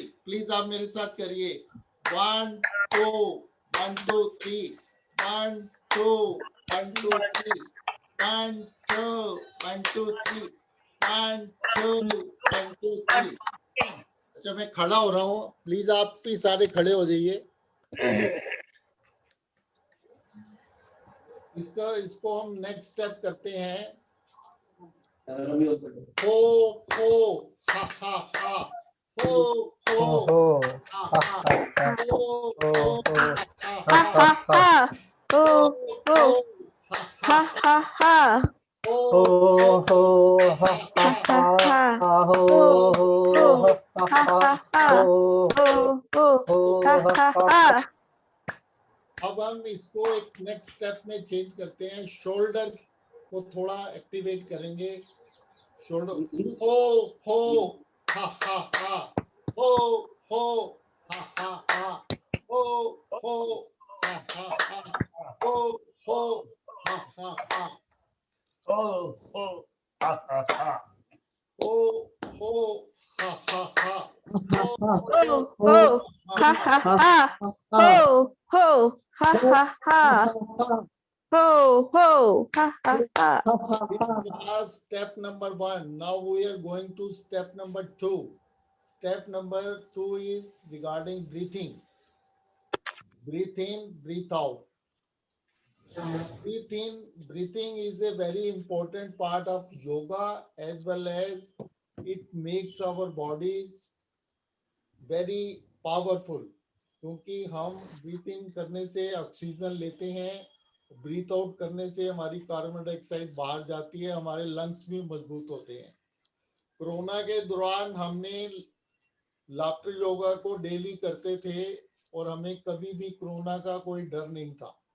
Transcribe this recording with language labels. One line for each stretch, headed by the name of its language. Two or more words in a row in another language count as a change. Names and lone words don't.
Hindi: प्लीज आप मेरे साथ करिए. 1 2 1 2 3, 1 2 1 2 3, 1 2 1 2 3, 1 2 1 2 3. अच्छा, मैं खड़ा हो रहा हूँ, प्लीज आप भी सारे खड़े हो जाइए. इसको हम
English: next step
Hindi: करते हैं. हो हो, हा हा हा, हो हो, हो हा हा हा, हा हा. हो हो हो, हो हा Ha हा, ha ha. Ho. हो Ho. हो, हा Ha हा, ha ha. हो हो हो, हो हा हा हा हा, हा हो Ho. हो Ho. हा Ha हा ha ha. हो Ho. Ho. हो Ha हा ha हा. ha. अब हम इसको एक
English: next step में चेंज करते हैं. शोल्डर को थोड़ा एक्टिवेट करेंगे. शोल्डर, हो हो, हा हा हा, हो हो, हा हा हा, हो हो, हा हा हा, हो हो, हा हा ha. हो हो हा हा हा. हो हो, हा हा ha. Ho. Ho. Ha ha ha. Ho. Ho. Ha ha ha. Ho. Ho. Ha ha ha. This was step number 1. Now we are going to step number 2. Step number 2 is regarding breathing. Breathe in, breathe out. Breathe in, breathing is a very important part of yoga, as well as it makes our bodies very powerful.
Hindi: क्योंकि हम
English: breathe in
Hindi: करने से ऑक्सीजन लेते हैं,
English: breathe out
Hindi: करने से हमारी
English: carbon dioxide
Hindi: बाहर जाती है, हमारे लंग्स भी मजबूत होते हैं. कोरोना के दौरान हमने
English: laughter yoga
Hindi: को डेली करते थे और हमें कभी भी कोरोना का कोई डर नहीं था.